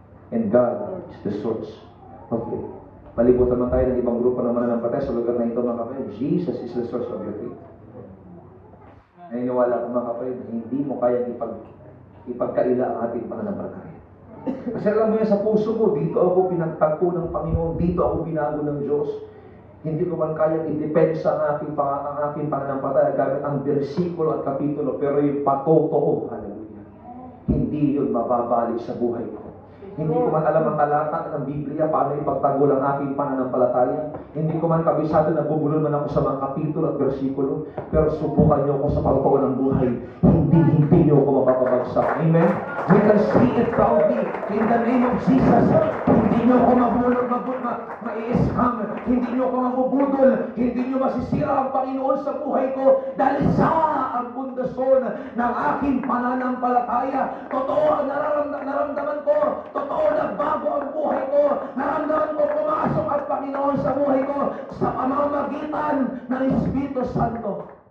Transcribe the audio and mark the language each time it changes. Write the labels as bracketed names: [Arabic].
[English] And God is the source of faith. [Filipino] Palibutan naman tayo ng ibang grupo na mananampalataya sa lugar na ito, mga kapatid. [English] Jesus is the source of your faith. [Filipino] Naniniwala ko, mga kapatid, na hindi mo kayang ipagkaila ang ating pananampalataya. Kasi alam mo yan sa puso ko, dito ako pinagtagpo ng Panginoon, dito ako binago ng Diyos. Hindi ko man kayang idepensa ang aking pananampalataya gamit ang bersikulo at kapitulo, pero yung patotoo, hallelujah, hindi yun mababalik sa buhay ko. Hindi ko man alam ang talata ng Biblia, paano ipagtanggol ang aking pananampalataya. Hindi ko man kabisado na bubulol man ako sa mga kapitulo at bersikulo, pero subukan niyo ako sa pagtotoo ng buhay. Hindi niyo ako mapapabagsak. Amen? [English] We can see it proudly in the name of Jesus. [Filipino] Hindi niyo ako ma-i-scam. Hindi niyo ako mabubudol. Hindi niyo masisira ang Panginoon sa buhay ko dahil sa ang pundasyon ng aking pananampalataya. Totoo ang naramdaman ko. Totoo na bago ang buhay ko. Naramdaman ko pumasok ang Panginoon sa buhay ko sa pamamagitan ng Espiritu Santo.